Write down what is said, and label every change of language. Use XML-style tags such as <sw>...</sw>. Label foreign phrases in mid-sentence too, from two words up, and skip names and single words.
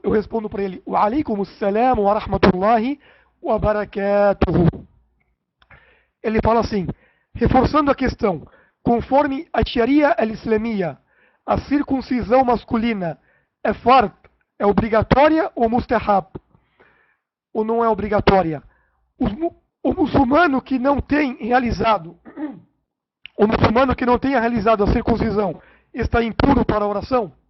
<pt>Eu respondo para ele:</pt> <ar>وعليكم السلام ورحمة الله وبركاته.</ar> <pt>Ele fala assim, reforçando a questão: conforme a</pt> <ar>الشريعة الإسلامية,</ar> <pt>a circuncisão masculina é fard, é obrigatória ou mustahab? Ou não é obrigatória? O muçulmano que não tem realizado o muçulmano que não tenha realizado a circuncisão está impuro para a oração?</pt>